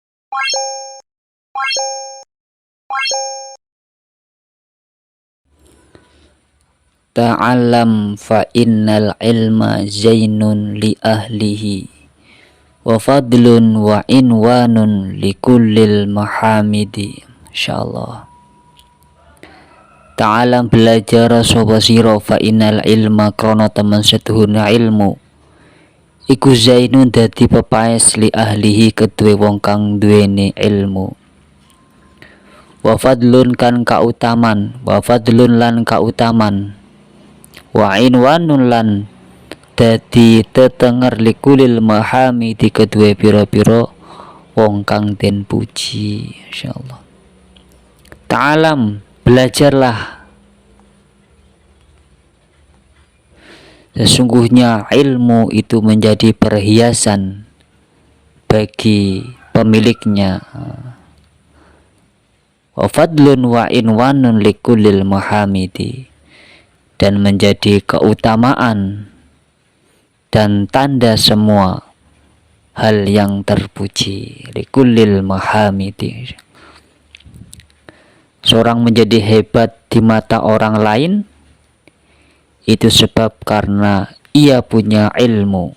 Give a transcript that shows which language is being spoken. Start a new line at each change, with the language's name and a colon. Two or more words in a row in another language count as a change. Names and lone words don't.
Arabic: تعلم فإن العلم زين لأهله وفضل وعنوان لكل المحامد. Insyaallah.
Javanese: Ta'alam belajar sapa sira
Arabic: فإن العلم
Javanese: krana temen setuhuna ilmu iku zainun dadi pepaes
Arabic: لأهله
Javanese: kedue wong kang duweni ilmu.
Arabic: وفضل
Javanese: kan kautaman,
Arabic: وفضل
Javanese: lan kautaman,
Arabic: وعنوان
Javanese: lan dadi tetenger
Arabic: لكل المحامد
Javanese: kedue pira-pira wong kang den puji.
Arabic: Insyaallah.
Indonesian: Ta'alam belajarlah, sesungguhnya ilmu itu menjadi perhiasan bagi pemiliknya.
Arabic: وفضل وعنوان لكل المحامد,
Indonesian: dan menjadi keutamaan dan tanda semua hal yang terpuji.
Arabic: لكل المحامد.
Indonesian: Seorang menjadi hebat di mata orang lain itu sebab karena ia punya ilmu.